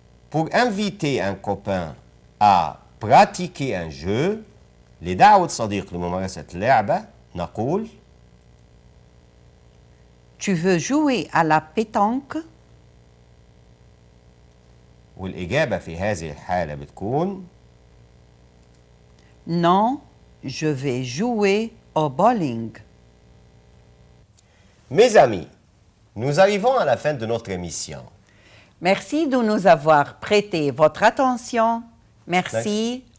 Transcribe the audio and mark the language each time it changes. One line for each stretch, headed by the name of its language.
French: Pour inviter un copain à pratiquer un jeu
Arabic: لدعوة صديق لممارسة لعبة نقول
French: Tu veux jouer à la pétanque?
Arabic: والإجابة في هذه الحالة بتكون
French: Non, je vais jouer au bowling. Mes amis, nous arrivons à la fin de notre émission. Merci de nous avoir prêté votre attention. Merci.